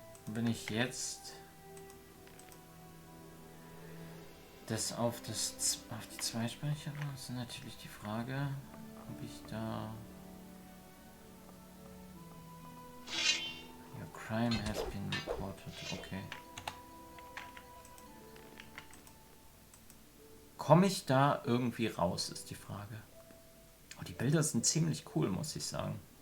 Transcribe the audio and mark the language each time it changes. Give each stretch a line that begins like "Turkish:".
German: Wenn ich jetzt das auf die Zweispeicher, ist natürlich die Frage, ob ich da...
English: Your crime has been reported. Okay.
German: Komme ich da irgendwie raus, ist die Frage. Oh, die Bilder sind ziemlich cool, muss ich sagen.